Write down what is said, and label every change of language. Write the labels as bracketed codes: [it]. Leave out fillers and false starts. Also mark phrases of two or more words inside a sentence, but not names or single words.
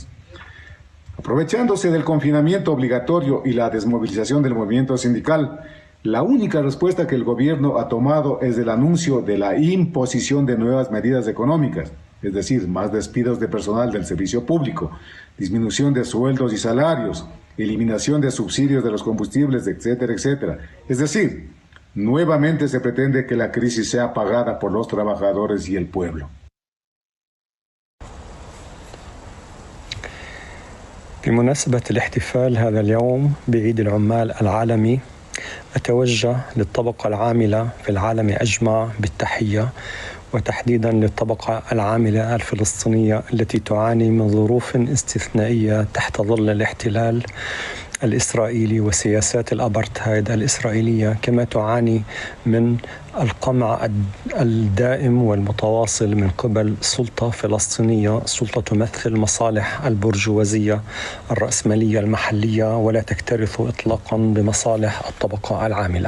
[es] Aprovechándose del confinamiento obligatorio y la desmovilización del movimiento sindical, la única respuesta que el gobierno ha tomado es el anuncio de la imposición de nuevas medidas económicas, es decir, más despidos de personal del servicio público, disminución de sueldos y salarios, eliminación de subsidios de los combustibles, etcétera, etcétera. Es decir, nuevamente se pretende que la crisis sea pagada por los trabajadores y el pueblo. [ar] بمناسبة الاحتفال هذا اليوم بعيد العمال العالمي أتوجه للطبقة العاملة في العالم أجمع بالتحية وتحديدا للطبقة العاملة الفلسطينية التي تعاني من ظروف استثنائية تحت ظل الاحتلال الإسرائيلي وسياسات الأبرتهايد الإسرائيلية، كما تعاني من القمع الدائم والمتواصل من قبل سلطة فلسطينية، سلطة تمثل مصالح البرجوازية الرأسمالية المحلية ولا تكترث إطلاقا بمصالح الطبقة العاملة.